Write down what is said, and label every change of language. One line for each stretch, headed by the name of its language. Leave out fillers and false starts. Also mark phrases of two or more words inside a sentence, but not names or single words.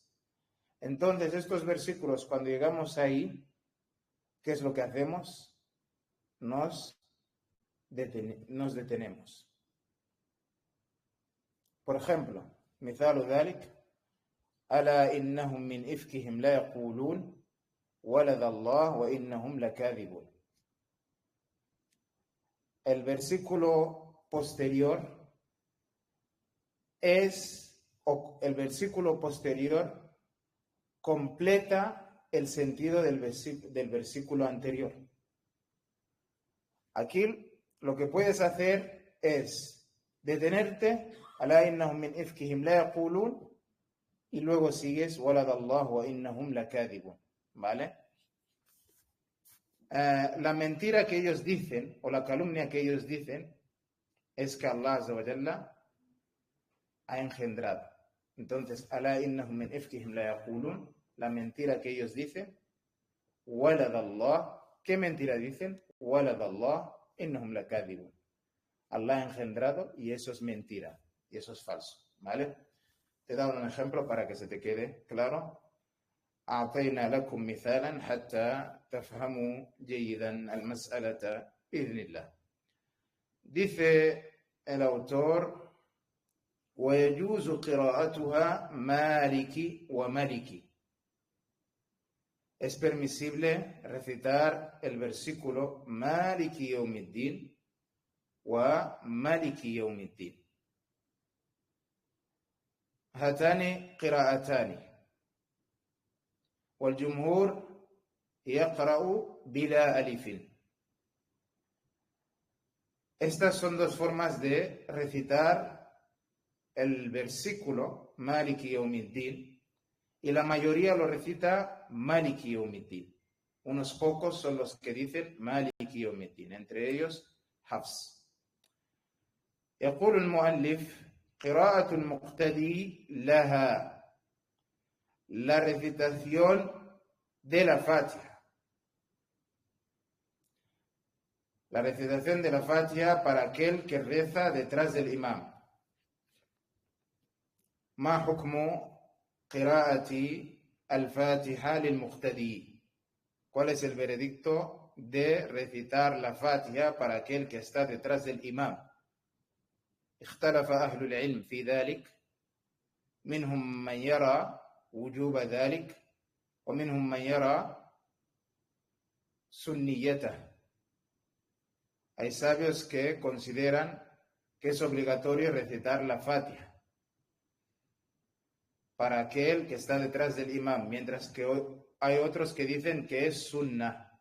Spanish: Entonces, estos versículos, cuando llegamos ahí, ¿qué es lo que hacemos? Nos detenemos. Por ejemplo,
Arabic: مثال ذلك ألا إنهم من إفكهم لا يقولون ولد الله وإنهم لكاذبون.
Spanish: El versículo posterior completa el sentido del versículo anterior. Aquí lo que puedes hacer es detenerte,
Arabic: ألا إنهم من إفكهم لا يقولون,
Spanish: y luego sigues
Arabic: ولد الله وإنهم لكاذبون,
Spanish: ¿vale? La mentira que ellos dicen, o la calumnia que ellos dicen, es que Allah
Arabic: عز وجل
Spanish: ha engendrado. Entonces,
Arabic: ألا إنهم من إفكهم لا يقولون,
Spanish: la mentira que ellos dicen,
Arabic: ولد الله,
Spanish: ¿qué mentira dicen?
Arabic: ولد الله، إنهم لكاذبون.
Spanish: Allah ha engendrado y eso es mentira, y eso es falso, ¿vale? Te he dado un ejemplo para que se te quede claro.
Arabic: أعطينا لكم مثالا حتى تفهموا جيدا المسألة بإذن الله.
Spanish: Dice el autor:
Arabic: ويجوز قراءتها مالكي وملكي.
Spanish: Es permisible recitar el versículo
Arabic: مالكي يوم الدين وملكي يوم الدين. هاتان قراءتان والجمهور يقرأ بلا ألف.
Spanish: Estas son dos formas de recitar el versículo
Arabic: مالكي يوم الدين,
Spanish: y la mayoría lo recita
Arabic: مالكي يوم الدين.
Spanish: Unos pocos son los que dicen
Arabic: مالكي يوم الدين,
Spanish: entre ellos Hafs.
Arabic: يقول المؤلف: قراءة المقتدي لها.
Spanish: La recitación de la Fatiha. La recitación de la Fatiha para aquel que reza detrás del imam.
Arabic: ما حكم قراءة الفاتحة للمقتدي.
Spanish: ¿Cuál es el veredicto de recitar la Fatiha para aquel que está detrás del imam?
Arabic: اختلف أهل العلم في ذلك. منهم من يرى وجوب ذلك ومنهم من يرى سنيته.
Spanish: Hay sabios que consideran que es obligatorio recitar la Fatiha para aquel que está detrás del imam, mientras que hay otros que dicen que es sunnah.